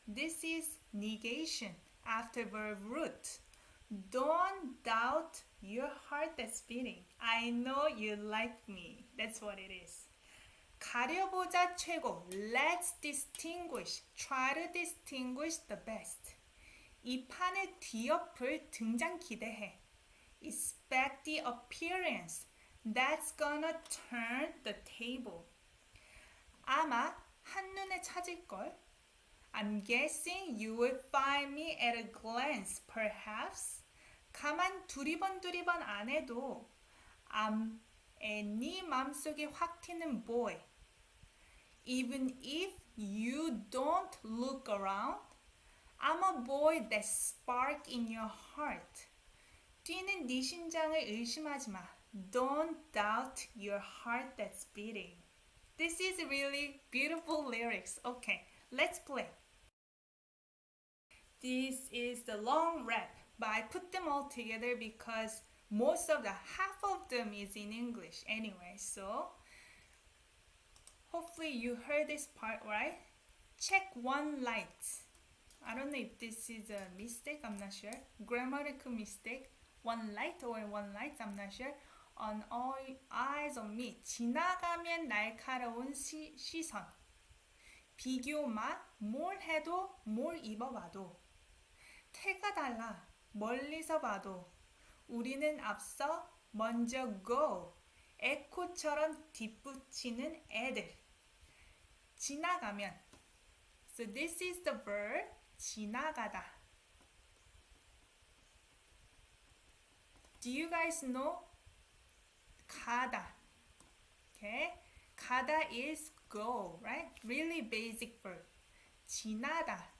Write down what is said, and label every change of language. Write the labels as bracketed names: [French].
[English] This is negation after verb root. Don't doubt your heart that's beating. I know you like me. That's what it is. [Korean] 가려보자 최고. [English] Let's distinguish. Try to distinguish the best. [Korean] 이 판의 뒤옆을 등장 기대해. [English] Expect the appearance that's gonna turn the table. [Korean] 아마 한눈에 찾을걸. [English] I'm guessing you will find me at a glance, perhaps. [Korean] 가만 두리번두리번 안 해도 네 맘속에 확 튀는 [English] boy. Even if you don't look around, I'm a boy that spark in your heart. [Korean] 뛰는 네 심장을 의심하지 마. [English] Don't doubt your heart that's beating. This is really beautiful lyrics. Okay, let's play. This is the long rap, but I put them all together because half of them is in English anyway. So hopefully you heard this part right. Check one light. I don't know if this is a mistake, I'm not sure. Grammatical mistake. One light or one light, I'm not sure. On all eyes on me. [Korean] 지나가면 날카로운 시선. 비교 마. 뭘 해도 뭘 입어봐도. 태가 달라. 멀리서 봐도. 우리는 앞서 먼저 [English] go. [Korean] 에코처럼 뒷붙이는 애들. 지나가면. [English] So this is the verb [Korean] 지나가다. [English] Do you guys know [Korean] 가다? [English] Okay, 가다 is go, right? Really basic verb. [Korean] 지나다.